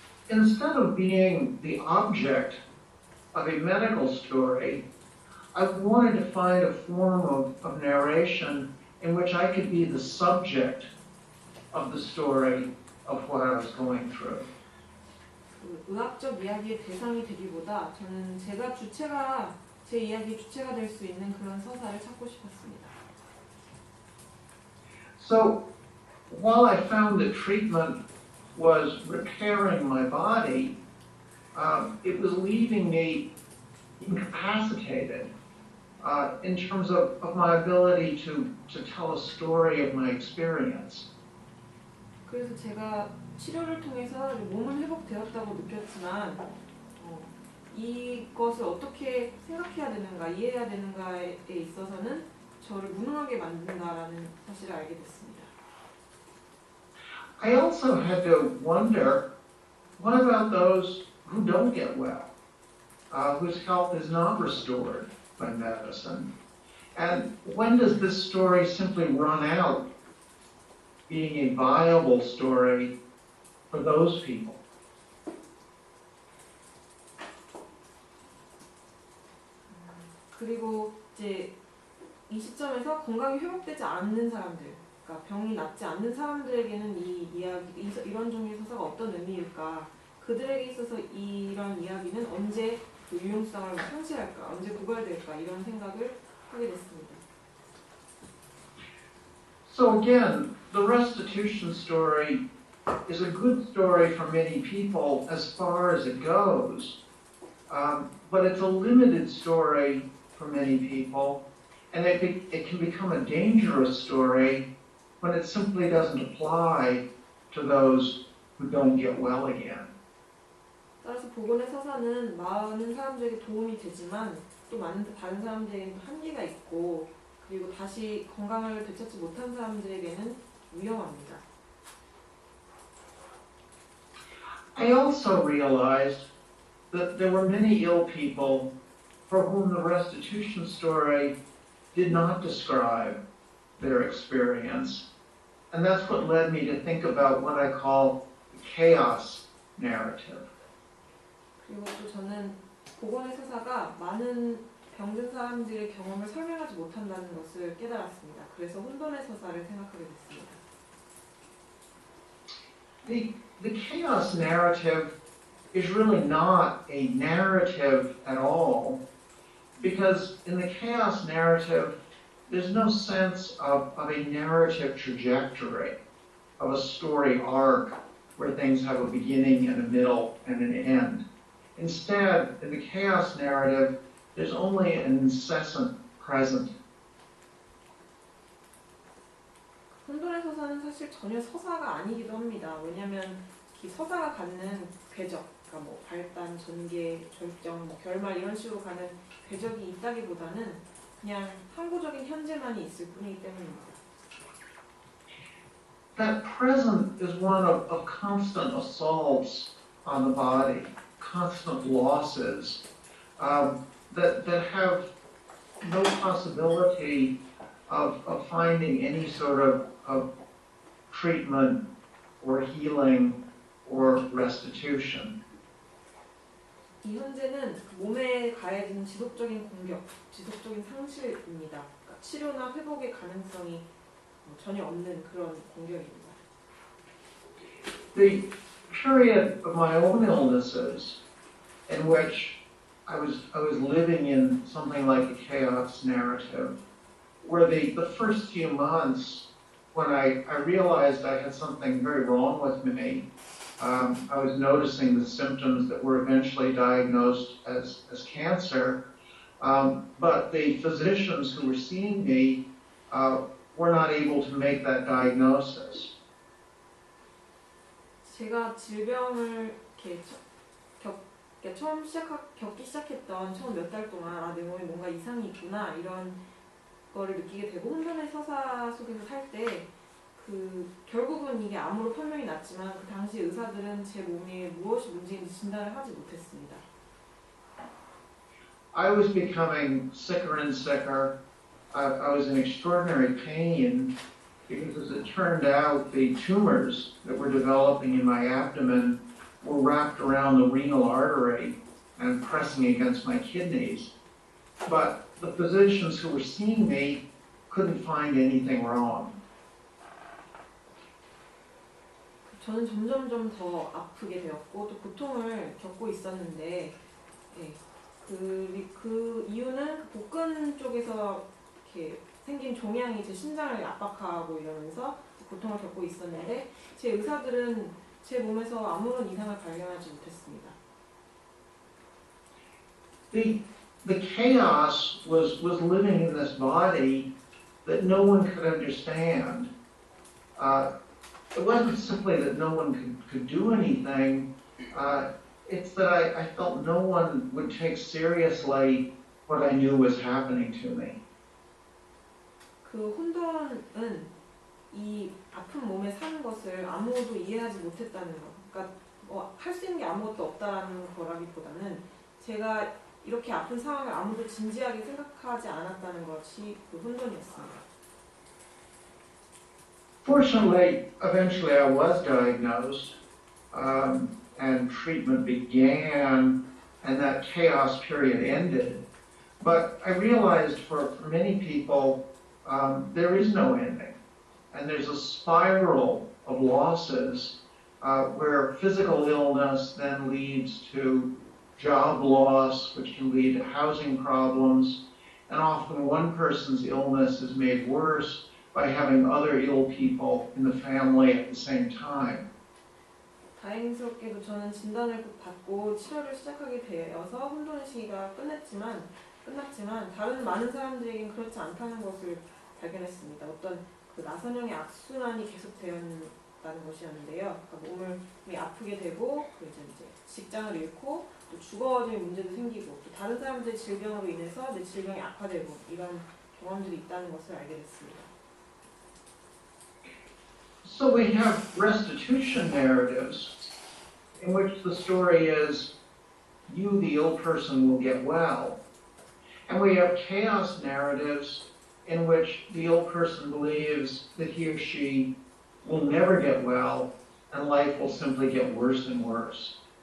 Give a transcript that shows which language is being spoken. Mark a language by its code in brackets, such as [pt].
[en] Instead of being the object of a medical story, I wanted to find a form of narration in which I could be the subject of the story of what I was going through. [ko] 그 의학적 이야기의 대상이 되기보다 저는 제 이야기의 주체가 될 수 있는 그런 서사를 찾고 싶었습니다. [en] So, while I found that treatment was repairing my body, it was leaving me incapacitated in terms of my ability to tell a story of my experience. [ko] 그래서 제가 치료를 통해서 몸은 회복되었다고 느꼈지만 이것을 어떻게 생각해야 되는가, 이해해야 되는가에 있어서는 저를 무능하게 만든다라는 사실을 알게 됐습니다. [en] I also had to wonder, what about those who don't get well, whose health is not restored by medicine? And when does this story simply run out being a viable story for those people? [ko] 그리고 이제 이 시점에서 건강이 회복되지 않는 사람들, 그러니까 병이 낫지 않는 사람들에게는 이 이야기, 이런 종류의 서사가 어떤 의미일까? 그들에게 있어서 이런 이야기는 언제 그 유용성을 상실할까? 언제 고갈될까? 이런 생각을 하게 됐습니다. [en] So again, the restitution story is a good story for many people as far as it goes, but it's a limited story for many people, and it can become a dangerous story when it simply doesn't apply to those who don't get well again. [ko] 따라서 복원의 서사는 많은 사람들에게 도움이 되지만 또 많은 다른 사람들에게는 한계가 있고 그리고 다시 건강을 되찾지 못한 사람들에게는 위험합니다. [en] I also realized that there were many ill people for whom the restitution story did not describe their experience. And that's what led me to think about what I call the chaos narrative. [ko] 그리고 또 저는 복원의 서사가 많은 병든 사람들의 경험을 설명하지 못한다는 것을 깨달았습니다. 그래서 혼돈의 서사를 생각하게 됐습니다. [en] The chaos narrative is really not a narrative at all, because in the chaos narrative, there's no sense of a narrative trajectory, of a story arc where things have a beginning and a middle and an end. Instead, in the chaos narrative, there's only an incessant present. [ko] 혼돈의 서사는 사실 전혀 서사가 아니기도 합니다. 왜냐하면 이 서사가 갖는 궤적, 그러니까 뭐 발단, 전개, 절정, 뭐 결말 이런 식으로 가는 궤적이 있다기보다는 그냥 항구적인 현재만이 있을 뿐이기 때문입니다. [en] That present is one of constant assaults on the body, constant losses that have no possibility of finding any sort of treatment or healing or restitution. [ko] 이 현재는 몸에 가해지는 지속적인 공격, 지속적인 상실입니다. 그러니까 치료나 회복의 가능성이 전혀 없는 그런 공격입니다. [en] The period of my own illnesses in which I was living in something like a chaos narrative were the first few months when I realized I had something very wrong with me. I was noticing the symptoms that were eventually diagnosed as cancer, but the physicians who were seeing me were not able to make that diagnosis. [ko] 제가 질병을 처음 겪기 시작했던 처음 몇 달 동안 내 몸에 뭔가 이상이 있구나 이런 거를 느끼게 되고 혼돈의 서사 속에서 살 때 결국은 이게 암으로 판명이 났지만 그 당시 의사들은 제 몸에 무엇이 문제인지 진단을 하지 못했습니다. [en] I was becoming sicker and sicker. I was in extraordinary pain because, as it turned out, the tumors that were developing in my abdomen were wrapped around the renal artery and pressing against my kidneys. But the physicians who were seeing me couldn't find anything wrong. [ko] 저는 점점점 더 아프게 되었고 또 고통을 겪고 있었는데 예, 그 이유는 복근 쪽에서 이렇게 생긴 종양이 제 심장을 압박하고 이러면서 고통을 겪고 있었는데 제 의사들은 제 몸에서 아무런 이상을 발견하지 못했습니다. [en] The chaos was living in this body that no one could understand. It wasn't simply that no one could do anything. It's that I felt no one would take seriously what I knew was happening to me. [ko] 그 혼돈은 이 아픈 몸에 사는 것을 아무도 이해하지 못했다는 것. 그러니까 할 수 있는 게 아무것도 없다라는 거라기보다는 제가 이렇게 아픈 상황을 아무도 진지하게 생각하지 않았다는 것이 그 혼돈이었습니다. [en] Fortunately, eventually I was diagnosed, and treatment began, and that chaos period ended. But I realized for many people, there is no ending. And there's a spiral of losses where physical illness then leads to job loss, which can lead to housing problems. And often one person's illness is made worse by having other ill people in the family at the same time. [ko] 다행스럽게도 저는 진단을 받고 치료를 시작하게 되어서 혼돈의 시기가 끝났지만 다른 많은 사람들에겐 그렇지 않다는 것을 발견했습니다. 어떤 그 나선형의 악순환이 계속되었다는 것이었는데요. 그러니까 몸이 아프게 되고 이제 직장을 잃고 또 주거적인 문제도 생기고 또 다른 사람들의 질병으로 인해서 내 질병이 악화되고 이런 경험들이 있다는 것을 알게 됐습니다. [en] So we have restitution narratives in which the story is you, the ill person, will get well. And we have chaos narratives in which the ill person believes that he or she will never get well and life will simply get worse and worse.